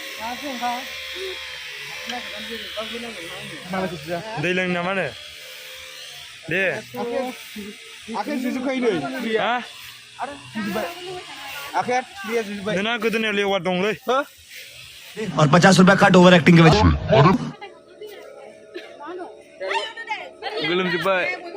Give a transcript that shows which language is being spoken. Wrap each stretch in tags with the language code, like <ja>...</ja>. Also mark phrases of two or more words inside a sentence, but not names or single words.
<brx>दै लोंनो ना मानो दे आखाइया जुजोबखायो नै हा आखाइया दैया जुजोबबाय नोंना गोदोनायाव लेवार दंलै</brx> <hi>और 50 रुपया कट ओवर एक्टिंग के वजह</hi> <brx>गोलोमजोबबाय</brx>